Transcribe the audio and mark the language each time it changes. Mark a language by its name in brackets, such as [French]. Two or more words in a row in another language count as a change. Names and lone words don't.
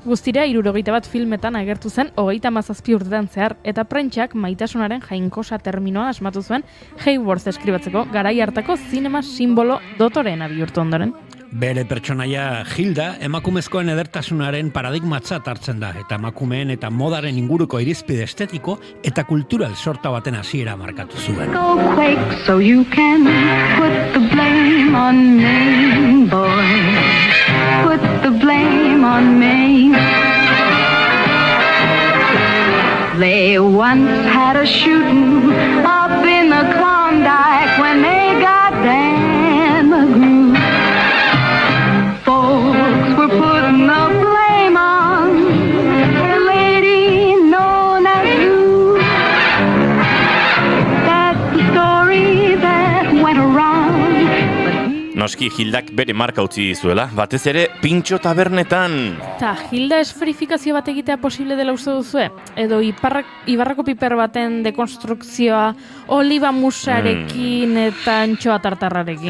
[Basque] Guztira 71 filmetan agertu zen 37 urtetan zehar, eta prentsak maitasunaren jainkosa terminoa asmatu zuen Hayworth eskribatzeko garai hartako zinema simbolo dotoreena bihurtu ondoren. Bere pertsonaia Hilda emakumezkoen edertasunaren paradigmatzat hartzen da, eta emakumeen eta modaren inguruko irizpide estetiko eta kultural sorta baten hasiera markatu zuen. [English] Go quake so you can put the blame on me, boy. Put the blame on me. They once had a shooting up in the Klondike when they got Dan McGrew. Folks were putting the blame on the lady known as Lou. That's the story that went around. [Basque] Noski Hildak bere marka utzi dizuela, batez ere Pintxo tabernetan. Ta Hilda esferifikazio bat egitea posible dela uste duzue? Edo ibarrako piper baten dekonstrukzioa oliba musarekin eta antxoa tartarrarekin?